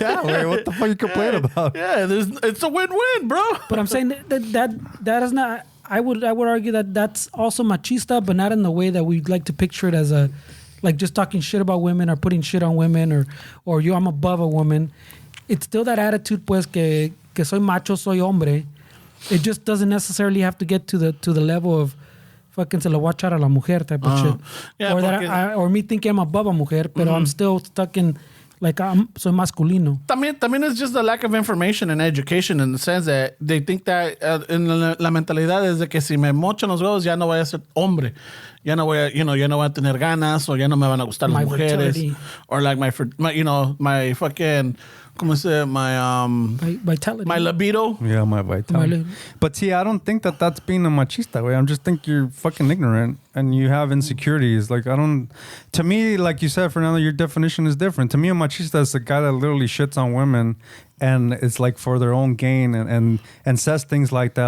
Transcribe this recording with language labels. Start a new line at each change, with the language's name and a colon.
English: Yeah, wait, what the fuck you complain about? Yeah, it's a win-win, bro. But I'm saying that is not. I would argue that that's also machista, but not in the way that we like to picture it as a like just talking shit about women or putting shit on women or I'm above a woman. It's still that attitude,
Spanish: pues, que soy macho, soy hombre.
English: It just doesn't necessarily have to get to the level of fucking
Spanish: se lo voy a echar a la mujer
English: type of shit. Yeah, or that or me thinking I'm above a mujer, pero I'm still stuck in like
Spanish: soy masculino. También
English: it's just the lack of information and education in the sense that they think that
Spanish: en la mentalidad es de que si me mochan los huevos ya no voy a ser hombre. Ya no voy a, ya no voy a tener ganas o ya no me van a gustar las mujeres.
English: Fertility. Or like my my fucking,
Spanish: ¿cómo se dice?
English: My vitality. My libido. Yeah, my vitality. But see, I don't think that's being a machista way. I just think you're fucking ignorant and you have insecurities. Like, to me, like you said, Fernando, your definition is different. To me, a machista is a guy that literally shits on women and it's like for their own gain and says things like that.